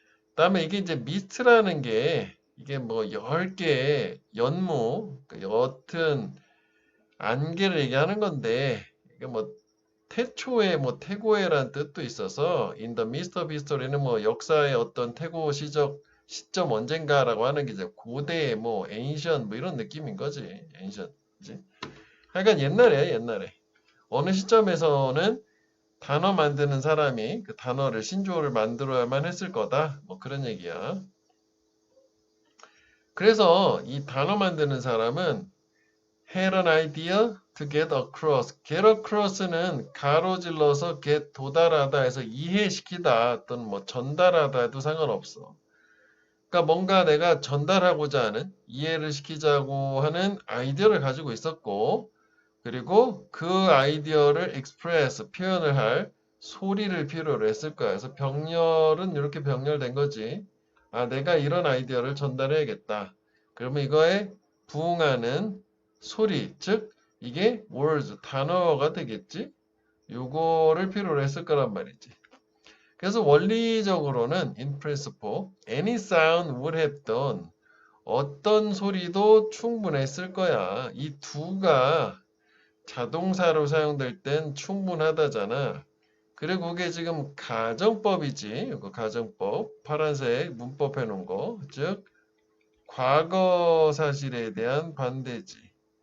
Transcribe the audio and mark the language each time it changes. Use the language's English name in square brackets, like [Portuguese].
[Korean] 그다음에 이게 이제 미스트라는 게 이게 뭐 10개의 연무, 그 옅은 안개를 얘기하는 건데 이게 뭐 태초의 뭐 태고의라는 뜻도 있어서 [English] in the midst of history [Korean] 는 뭐 역사의 어떤 태고 시점 언젠가라고 하는 게 이제 고대 뭐 ancient 뭐 이런 느낌인 거지. ancient. 그지? 하여간 옛날에 어느 시점에서는 단어 만드는 사람이 그 단어를 신조어를 만들어야만 했을 거다. 뭐 그런 얘기야. 그래서 이 단어 만드는 사람은 had an idea to get across. get across는 가로질러서 get 도달하다 해서 이해시키다 또는 뭐 전달하다 해도 상관없어. 그러니까 뭔가 내가 전달하고자 하는 이해를 시키자고 하는 아이디어를 가지고 있었고 그리고 그 아이디어를 express 표현을 할 소리를 필요로 했을 거야. 그래서 병렬은 이렇게 병렬된 거지. 아, 내가 이런 아이디어를 전달해야겠다. 그러면 이거에 부응하는 소리, 즉 이게 words, 단어가 되겠지? 요거를 필요로 했을 거란 말이지. 그래서 원리적으로는 [English] in principle, any sound would have done. [Korean] 어떤 소리도 충분했을 거야. 이 두가 자동사로 사용될 땐 충분하다잖아. 그리고 그게 지금 가정법이지. 이거 가정법. 파란색 문법 해놓은 거. 즉 과거 사실에 대한 반대지.